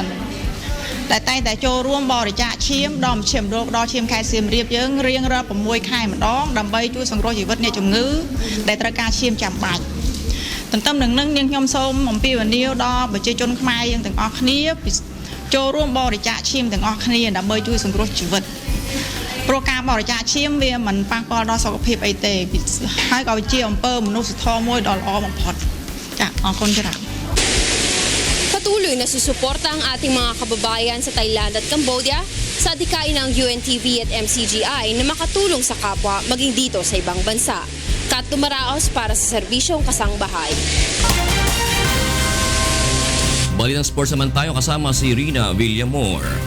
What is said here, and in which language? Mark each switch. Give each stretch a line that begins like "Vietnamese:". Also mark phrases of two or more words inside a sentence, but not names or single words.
Khmer: តែតែតែចូលរួមបរិច្ចាគឈាមដល់មជ្ឈមណ្ឌលដល់ឈាមខេត្តសៀមរាបយើងរៀងរាល់6ខែម្ដងដើម្បីជួយសង្គ្រោះជីវិតអ្នកជំងឺដែលត្រូវការឈាមចាំបាច់ ទន្ទឹមនឹងនឹងនាងខ្ញុំសូមអំពាវនាវដល់ប្រជាជនខ្មែរយើងទាំងអស់គ្នាចូលរួមបរិច្ចាគឈាមទាំងអស់គ្នាដើម្បីជួយសង្គ្រោះជីវិតព្រោះការបរិច្ចាគឈាមវាមិនប៉ះពាល់ដល់សុខភាពអីទេហើយក៏ជាអំពើមនុស្សធម៌មួយដ៏ល្អបំផុតចាអរគុណច្រើន
Filipino: Patuloy na susuporta ang ating mga kababayan sa Thailand at Cambodia sa adhikain ng UNTV at MCGI na makatulong sa kapwa maging dito sa ibang bansa. Kat Dumaraos para sa serbisyong kasangbahay. Balitang sports naman tayo kasama si Rina Villamor.